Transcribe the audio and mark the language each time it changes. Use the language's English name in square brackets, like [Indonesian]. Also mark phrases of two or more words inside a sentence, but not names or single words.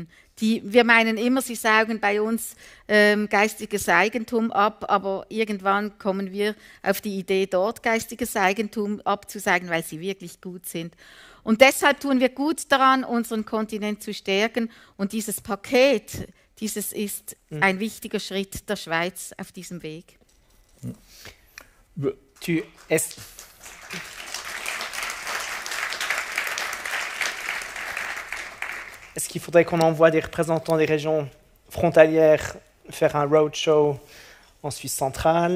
[German] Wir meinen immer, sie saugen bei uns geistiges Eigentum ab, aber irgendwann kommen wir auf die Idee, dort geistiges Eigentum abzusaugen, weil sie wirklich gut sind. Und deshalb tun wir gut daran, unseren Kontinent zu stärken. Und dieses Paket, dieses ist ein wichtiger Schritt der Schweiz auf diesem Weg. [French] Est-ce qu'il faudrait qu'on envoie des représentants des régions frontalières faire un roadshow en Suisse centrale?